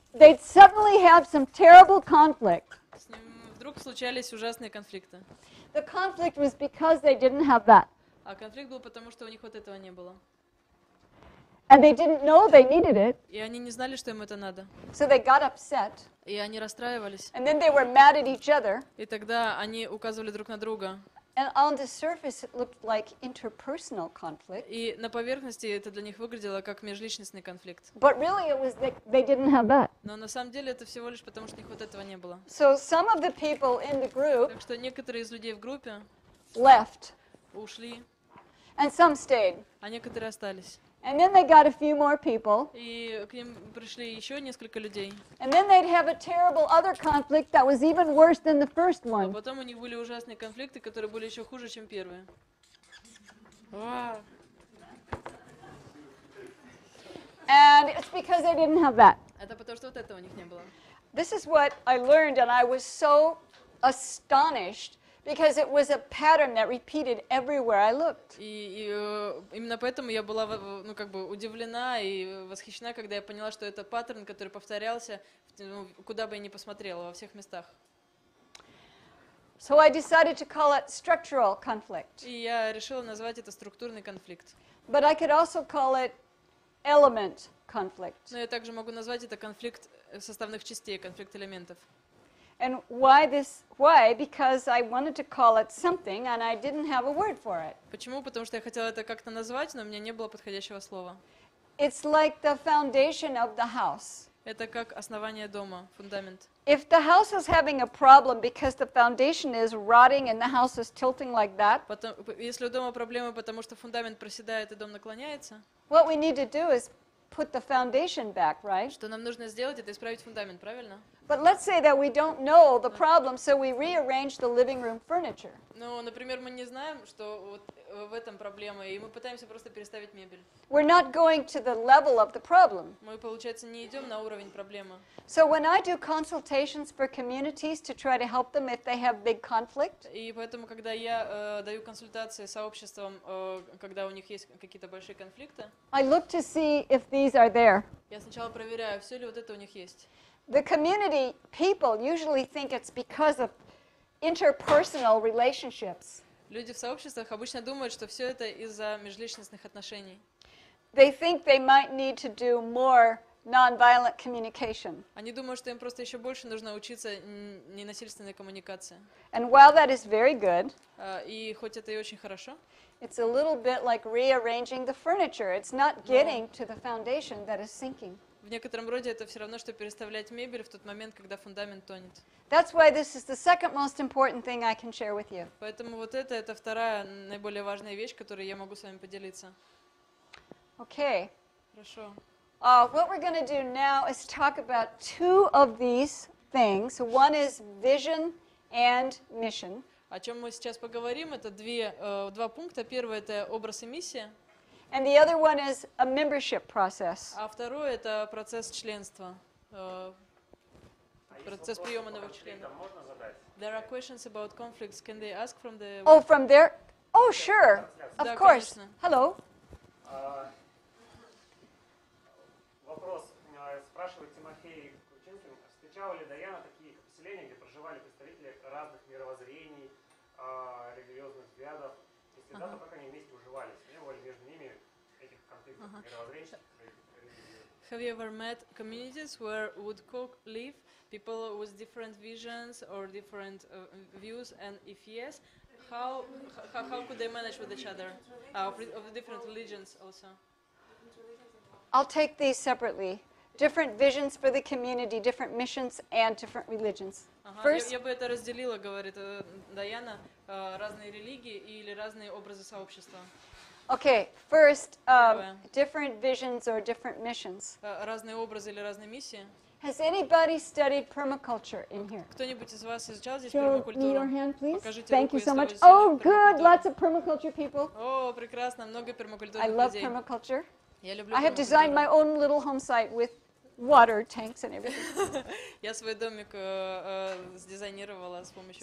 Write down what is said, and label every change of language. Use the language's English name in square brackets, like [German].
[English] they'd suddenly have some terrible conflict. [Russian] с ним вдруг случались ужасные конфликты. [English] The conflict was because they didn't have that. [Russian] А конфликт был потому, что у них вот этого не было. [English] And they didn't know they needed it, [Russian] И они не знали, что им это надо. [English] so they got upset. [Russian] И они расстраивались. [English] And then they were mad at each other. [Russian] И тогда они указывали друг на друга. [English] And on the surface, it looked like interpersonal conflict. [Russian] И на поверхности это для них выглядело как межличностный конфликт. [English] But really, it was they didn't have that. [Russian] Но на самом деле это всего лишь потому, что у них вот этого не было. [English] So some of the people in the group [Russian] Так что некоторые из людей в группе [English] left, [Russian] ушли, [English] and some stayed. [Russian] а некоторые остались. [English] And then they got a few more people. [Russian] И к ним пришли еще несколько людей. [English] And then they'd have a terrible other conflict that was even worse than the first [Russian] А [English] one. [Russian] потом у них были ужасные конфликты, которые были еще хуже, чем первые. Вау. [English] And it's because they didn't have that. [Russian] Это потому, что вот этого у них не было. [English] This is what I learned, and I was so astonished because it was a pattern that repeated everywhere I looked. [Russian] И именно поэтому я была, ну, как бы удивлена и восхищена, когда я поняла, что это паттерн, который повторялся, куда бы я ни посмотрела, во всех местах. [English] So I decided to call it structural conflict. [Russian] И я решила назвать это структурный конфликт. [English] But I could also call it element conflict. [Russian] Но я также могу назвать это конфликт составных частей, конфликт элементов. [English] And why this? Why? Because I wanted to call it something, and I didn't have a word for it. [Russian] Почему? Потому что я хотела это как-то назвать, но у меня не было подходящего слова. [English] It's like the foundation of the house. [Russian] Это как основание дома, фундамент. [English] If the house is having a problem because the foundation is rotting and the house is tilting like that, [Russian] Потом, если у дома проблемы, потому что фундамент проседает и дом наклоняется, [English] what we need to do is put the foundation back, right? [Russian] что нам нужно сделать, это исправить фундамент, правильно? [English] But let's say that we don't know the problem, so we rearrange the living room furniture. [Russian] Ну, например, мы не знаем, что вот в этом проблема, и мы пытаемся просто переставить мебель. [English] We're not going to the level of the problem. [Russian] Мы, получается, не идем на уровень проблемы. [English] So when I do consultations for communities to try to help them if they have big conflict, [Russian] И поэтому, когда я даю консультации сообществам, когда у них есть какие-то большие конфликты, [English] I look to see if these are there. [Russian] я сначала проверяю, все ли вот это у них есть. [English] The community people usually think it's because of interpersonal relationships. [Russian] Люди в сообществах обычно думают, что все это из-за межличностных отношений. [English] They think they might need to do more nonviolent communication. [Russian] Они думают, что им просто еще больше нужно учиться ненасильственной коммуникации. [English] And while that is very good, [Russian] И хоть это и очень хорошо, [English] it's a little bit like rearranging the furniture. It's not getting to the foundation that is sinking. [Russian] в некотором роде это все равно, что переставлять мебель в тот момент, когда фундамент тонет. [English] That's why this is the second most important thing I can share with you. [Russian] Поэтому вот это вторая наиболее важная вещь, которой я могу с вами поделиться. [English] Okay. [Russian] Хорошо. [English] What we're going to do now is talk about two of these things. One is vision and mission. [Russian] О чем мы сейчас поговорим, это два пункта. Первый — это образ и миссия, [English] And the other one is a membership process. [Russian] а второй — это процесс членства, процесс приема новых членов. Можно задать? [English] There are questions about conflicts. Can they ask from the... Oh, from there? Oh, sure. Of [Russian] Да, [English] course. [Russian] конечно. [English] Hello. [Russian] Вопрос спрашивает Тимофей Кучинкин. Встречала ли Даяна такие поселения, где проживали представители разных мировоззрений, религиозных взглядов? Если да, то как они вместе уживались? Не было ли между ними этих конфликтов мировоззренческих? [English] Have you ever met communities where would live people with different visions or different views? And if yes, how could they manage with each other? Of the different religions also. I'll take these separately. Different visions for the community, different missions, and different religions. First, [Russian] Я бы это разделила, говорит Даяна, разные религии или разные образы сообщества. [English] okay, first, different visions or different missions. [Russian] Разные образы или разные миссии. [English] Has anybody studied permaculture in here? [Russian] Кто-нибудь из вас изучал здесь [English] Show me your [Russian] пермакультуру? [English] hand, please. [Russian] Покажите [English] Thank [Russian] руку, [English] you so [Russian] если вы [English] much. [Russian] изучали [English] Oh, good. [Russian] пермакультуру. [English] Lots of permaculture people. [Russian] О, прекрасно, много [English] I [Russian] пермакультурных [English] love [Russian] людей. [English] permaculture. [Russian] Я люблю [English] I have designed my [Russian] пермакультуру. [English] own little home site with water tanks and everything. [Russian] Я свой домик сдизайнировала с помощью